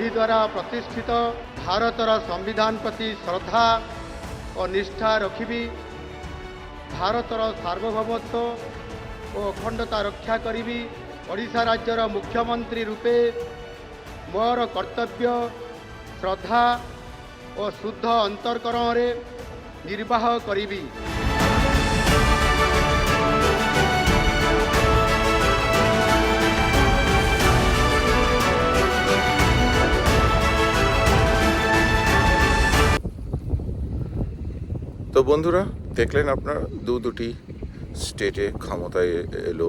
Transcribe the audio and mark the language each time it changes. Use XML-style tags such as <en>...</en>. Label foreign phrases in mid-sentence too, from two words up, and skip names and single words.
<or>ଦ୍ୱାରା ପ୍ରତିଷ୍ଠିତ ଭାରତର ସମ୍ବିଧାନ ପ୍ରତି ଶ୍ରଦ୍ଧା ଓ ନିଷ୍ଠା ରଖିବି, ଭାରତର ସାର୍ବଭୌମତ୍ୱ ଓ ଅଖଣ୍ଡତା ରକ୍ଷା କରିବି, ଓଡ଼ିଶା ରାଜ୍ୟର ମୁଖ୍ୟମନ୍ତ୍ରୀ ରୂପେ ମୋର କର୍ତ୍ତବ୍ୟ ଶ୍ରଦ୍ଧା ଓ ଶୁଦ୍ଧ ଅନ୍ତଃକରଣରେ ନିର୍ବାହ କରିବି।</or> <bn>তো বন্ধুরা, দেখলেন আপনারা দুটি স্টেটে ক্ষমতায় এলো।</bn>